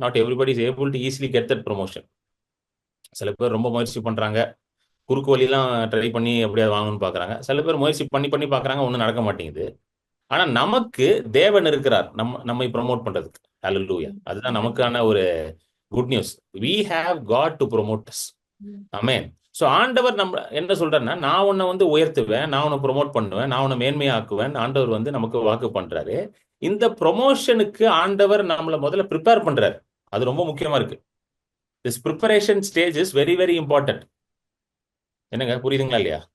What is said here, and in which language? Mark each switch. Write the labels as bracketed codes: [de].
[en] Not everybody is able to easily get that promotion. [ta] சில பேர் ரொம்ப முயற்சி பண்றாங்க, குறுக்கு வழிலாம் ட்ரை பண்ணி எப்படியாவது வாங்கணும்னு பார்க்குறாங்க. சில பேர் முயற்சி பண்ணி பண்ணி பார்க்குறாங்க, ஒன்றும் நடக்க மாட்டேங்குது. ஆனா நமக்கு தேவன் இருக்கிறார் நம்மை ப்ரொமோட் பண்றதுக்கு. ஹalleluya. அதுதான் நமக்கான ஒரு good news. [en] we have God to promote us. [ta] Amen. So ஆண்டவர் நம்ம என்ன சொல்றாருன்னா, நான் உன்னை வந்து உயர்த்துவேன், நான் உன்னை ப்ரொமோட் பண்ணுவேன், நான் உன்னை மேன்மையாக்குவேன். ஆண்டவர் வந்து நமக்கு வாக்கு பண்றாரு. இந்த ப்ரொமோஷனுக்கு ஆண்டவர் நம்மளை முதல்ல ப்ரிப்பேர் பண்றாரு. அது ரொம்ப முக்கியமா இருக்கு. [en] This preparation stage is very very important. [ta] என்னங்க புரியுதுங்களா இல்லையா?